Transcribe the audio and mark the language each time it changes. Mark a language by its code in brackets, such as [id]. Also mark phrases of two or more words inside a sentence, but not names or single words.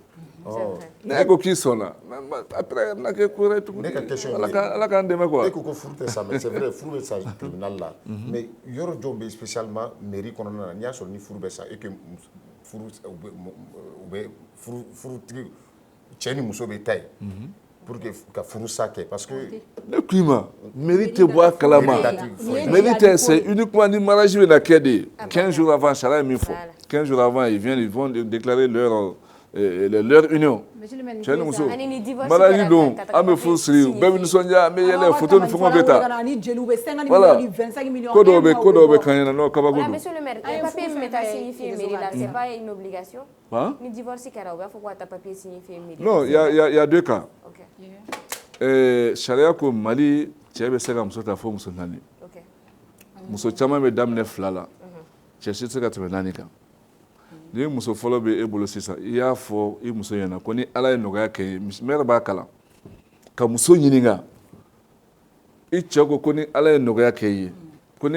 [bm] Ne ko k'i sɔnna après n'a kɛ ko wɛrɛ tuguni ala k'an dɛmɛ quoi. E ko furu tɛ sa [fr] mais c'est vrai [bm] furu bɛ sa tribunal la mais yɔrɔ jɔw bɛ [fr] spécialement mairie [bm] kɔnɔna na n'i y'a sɔrɔ ni furu bɛ sa [fr] et que [bm] u bɛ furutigi cɛ ni muso bɛ taa yen [fr] pour que [bm] ka furu sa kɛ [fr] parce que [bm] ne k'i ma mairie tɛ bɔ a kalama mairie tɛ [fr] c'est uniquement [bm] ni mariage bɛ na kɛ [fr] de 15 jours avant [bm] sariya ye min fɔ [fr] 15 jours avant ils vont déclarer leur leur union. [bm] Cɛ ni muso mariage don an bɛ furu siri bɛɛ bɛ nisɔndiya an bɛ yɛlɛ photo ni fɛnw bɛ ta voilà ko dɔw bɛ kan ɲɛna n'o kabako don. [fr] Monsieur le maire, papier [bm] min bɛ taa [fr] signifier mairie la, c'est pas une obligation. [bm] Ni divorce kɛra u b'a fɔ ko ka taa [fr] papier signifier mairie. Non, il y a deux cas. Ok. [bm] Sariya ko Mali cɛ bɛ se ka muso ta fo muso 4. Ok. Muso caman bɛ daminɛ 2 la. Cɛ si tɛ se ka tɛmɛ 4 kan. Ni muso fɔlɔ bɛ e bolo sisan i y'a fɔ i muso ɲɛna ko ni Ala ye nɔgɔya kɛ ye maire b'a kalan ka muso ɲininka i cɛ ko ni Ala ye nɔgɔya kɛ ye ko ni